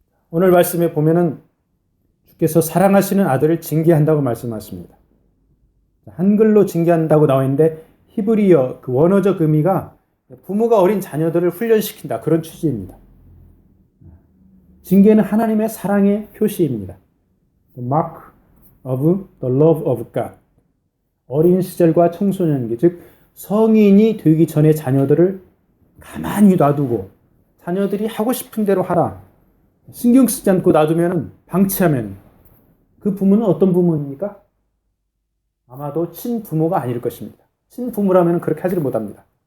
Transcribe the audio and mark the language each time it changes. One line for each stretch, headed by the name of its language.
Korean: 오늘 말씀에 보면은 주께서 사랑하시는 아들을 징계한다고 말씀하십니다. 한글로 징계한다고 나와 있는데 히브리어 그 원어적 의미가 부모가 어린 자녀들을 훈련시킨다, 그런 취지입니다. 징계는 하나님의 사랑의 표시입니다.
English: The mark of the love of God.
Korean: 어린 시절과 청소년기, 즉 성인이 되기 전에 자녀들을 가만히 놔두고 자녀들이 하고 싶은 대로 하라, 신경 쓰지 않고 놔두면, 방치하면 그 부모는 어떤 부모입니까? 아마도 친부모가 아닐 것입니다. 친부모라면 그렇게 하지를 못합니다.